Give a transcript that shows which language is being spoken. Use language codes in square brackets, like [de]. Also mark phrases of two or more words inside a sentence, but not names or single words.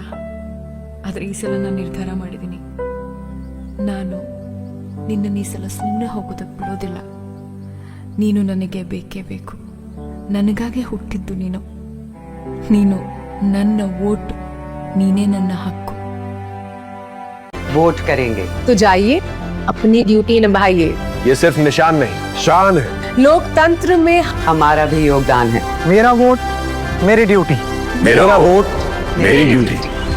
[kn] ಆದರೆ ಈ ಸಲ ನಾನು ನಿರ್ಧಾರ ಮಾಡಿದ್ದೀನಿ, ನಾನು ನಿನ್ನನ್ನು ಈ ಸಲ ಸುಮ್ಮನೆ ಹೋಗೋದಕ್ಕೆ ಬಿಡೋದಿಲ್ಲ. ನೀನು ನನಗೆ ಬೇಕೇ ಬೇಕು. ನನಗಾಗೆ ಹುಟ್ಟಿದ್ದು ನೀನು. ನೀನು ನನ್ನ ವೋಟ್, ನೀನೇ ನನ್ನ ಹಕ್ಕು. [hi] वोट करेंगे तो जाइए, अपनी ड्यूटी निभाइए. ये सिर्फ निशान नहीं, शान है. लोकतंत्र में हमारा भी योगदान है. मेरा वोट मेरी ड्यूटी. मेरा वोट मेरी ड्यूटी.